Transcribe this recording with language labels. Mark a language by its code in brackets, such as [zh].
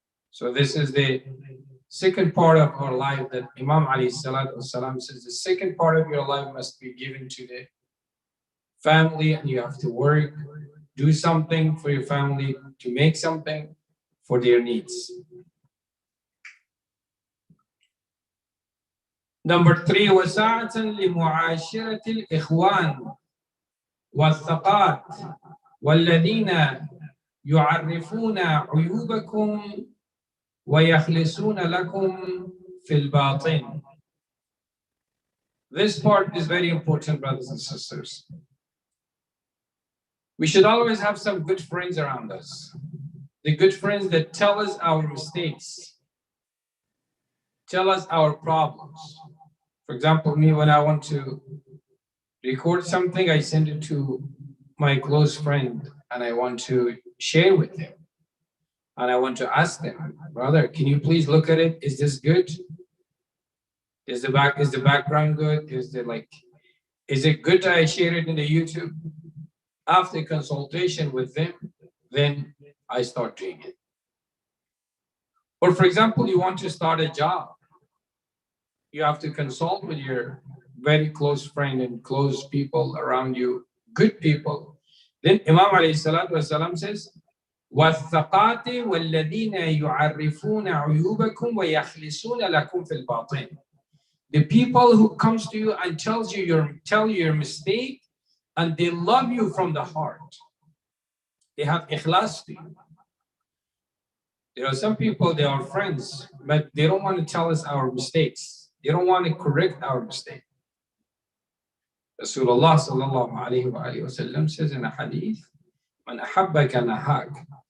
[en] So this is the second part of our life that Imam alayhi salatu wasalam says, the second part of your life must be given to the family, and you have to work, do something for your family, to make something for their needs. Number three, [ar] وَسَاعَةً لِمُعَاشِرَةِ الْإِخْوَانِ وَالثَّقَاتِ وَالَّذِينَ يُعَرِّفُونَ عُيُوبَكُمْ وَيَخْلِصُونَ لَكُمْ فِي الْبَاطِنِ. [en] This part is very important, brothers and sisters. We should always have some good friends around us. The good friends that tell us our mistakes, tell us our problems. For example, me, when I want to record something, I send it to my close friend and I want to share with him. And I want to ask them, brother, can you please look at it? Is this good? Is the background good? Is it good that I share it in the YouTube? After consultation with them, then I start doing it. Or for example, you want to start a job. You have to consult with your very close friend and close people around you, good people. Then Imam alayhi salatu wasalam says, [ar] وَالثَّقَاتِ وَالَّذِينَ يُعَرِّفُونَ عُيُوبَكُمْ وَيَخْلِصُونَ لَكُمْ فِي الْبَاطِنِ. [en] The people who comes to you and tell you your mistake, and they love you from the heart. They have ikhlas to you. There are some people, they are friends, but they don't want to tell us our mistakes. They don't want to correct our mistake. Rasulullah sallallahu alayhi wa sallam says in a hadith, [ar] Man ahabbaka nahak.